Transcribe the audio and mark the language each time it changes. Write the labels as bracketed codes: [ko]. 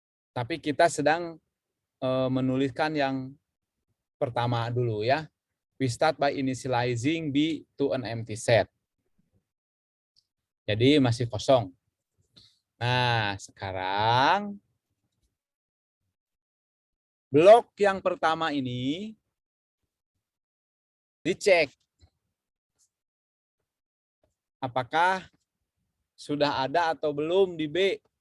[id] Tapi kita sedang menuliskan yang pertama dulu ya. [en] We start by initializing B to an empty set. [id] Jadi masih kosong. Nah, sekarang blok yang pertama ini dicek. Apakah sudah ada atau belum di B?